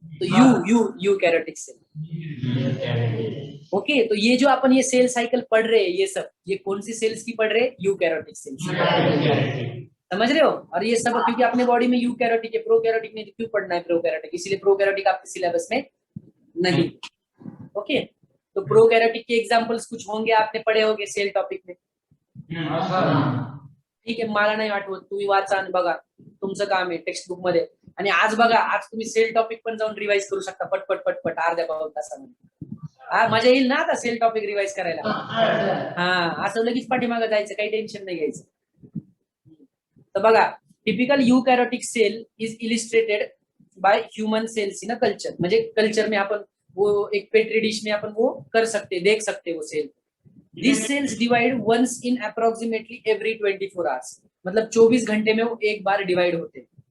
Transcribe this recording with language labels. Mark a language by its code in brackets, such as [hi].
[hi] तो eukaryotic cell. Okay, तो ये जो अपन ये सेल साइकिल पढ़ रहे हैं, ये सब, ये कौन सी सेल्स की पढ़ रहे हैं? यूकैरियोटिक सेल्स, समझ रहे हो? और ये सब क्योंकि अपने बॉडी में यूकैरियोटिक है, प्रोकैरियोटिक नहीं, क्यों पढ़ना है प्रोकैरियोटिक, इसीलिए प्रोकैरियोटिक आपके सिलेबस में नहीं। ओके, तो प्रोकैरियोटिक के एग्जांपल्स कुछ होंगे, आपने पढ़े होंगे सेल टॉपिक में। [mr] ठीक आहे, मला नाही आठवत, तुम्ही वाचा आणि बघा, तुमचं काम आहे टेक्स्ट बुक मध्ये। आणि आज बघा, आज तुम्ही सेल टॉपिक पण जाऊन रिवाइज करू शकता पटपट पटपट अर्ध्या पाऊण तासामध्ये। हा, मजा येईल ना आता सेल टॉपिक रिवाइज करायला। हा, असं लगेच पाठीमागे जायचं, काही टेन्शन नाही घ्यायचं। तर बघा, [en] typical eukaryotic cell is illustrated by human cells in a culture, [hi] म्हणजे कल्चर में अपन वो एक पेट्री डिश में अपन वो कर सकते, देख सकते वो cell. [en] this cells divide once in approximately every 24 hours, [hi] मतलब 24 घंटे में वो एक बार डिवाइड होते हैं।